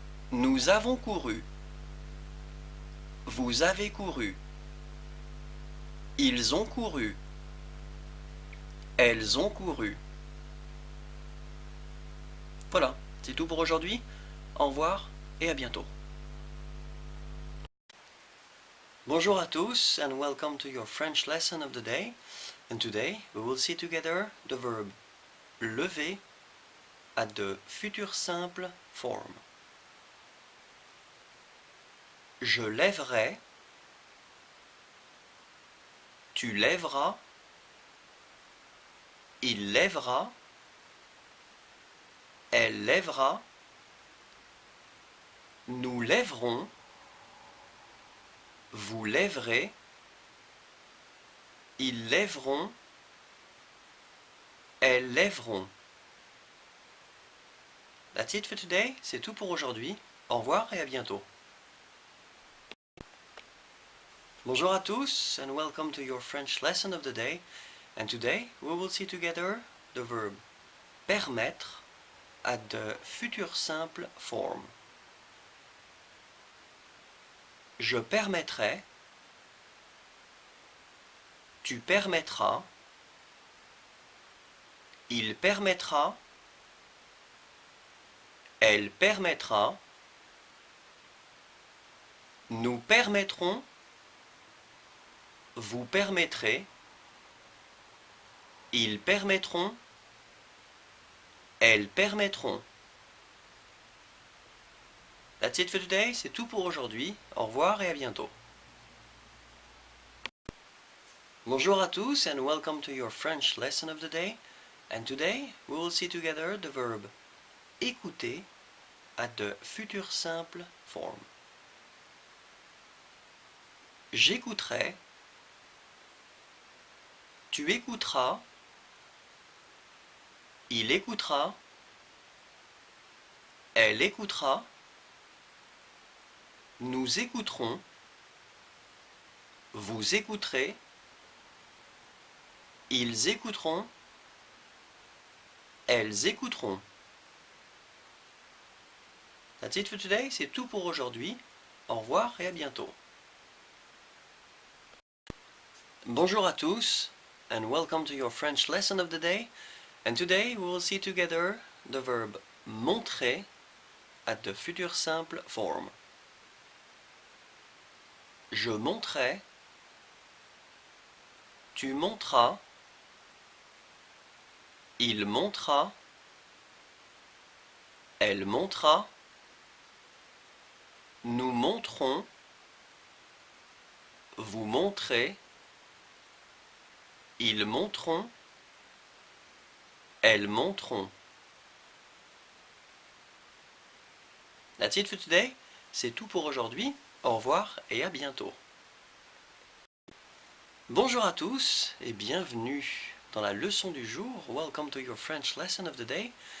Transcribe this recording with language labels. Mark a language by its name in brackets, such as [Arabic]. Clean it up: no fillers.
[French] Nous avons couru. Vous avez couru. Ils ont couru. Elles ont couru. Voilà, c'est tout pour aujourd'hui. Au revoir et à bientôt. Bonjour à tous [English] and welcome to your French lesson of the day. And today we will see together the verb lever at the futur simple form. [French] Je lèverai, tu lèveras, il lèvera, elle lèvera, nous lèverons, vous lèverez, ils lèveront, elles lèveront. [English] That's it for today, [French] c'est tout pour aujourd'hui. Au revoir et à bientôt. Bonjour à tous [English] and welcome to your French lesson of the day. And today we will see together the verb permettre at the futur simple form. [French] Je permettrai, tu permettras, il permettra, elle permettra, nous permettrons, vous permettrez, ils permettront, elles permettront. [English] That's it for today, [French] c'est tout pour aujourd'hui. Au revoir et à bientôt. Bonjour à tous [English] and welcome to your French lesson of the day. And today we will see together the verb écouter at the futur simple form. [French] J'écouterai, tu écouteras, il écoutera, elle écoutera, nous écouterons, vous écouterez, ils écouteront, elles écouteront. [English] That's it for today, [French] c'est tout pour aujourd'hui. Au revoir et à bientôt. Bonjour à tous [English] and welcome to your French lesson of the day. And today we will see together the verb montrer at the futur simple form. [French] Je monterai, tu monteras, il montera, elle montera, nous monterons, vous montrez, ils monteront, elles monteront. [English] That's it for today. [French] C'est tout pour aujourd'hui. Au revoir et à bientôt. Bonjour à tous et bienvenue dans la leçon du jour. [English] Welcome to your French lesson of the day.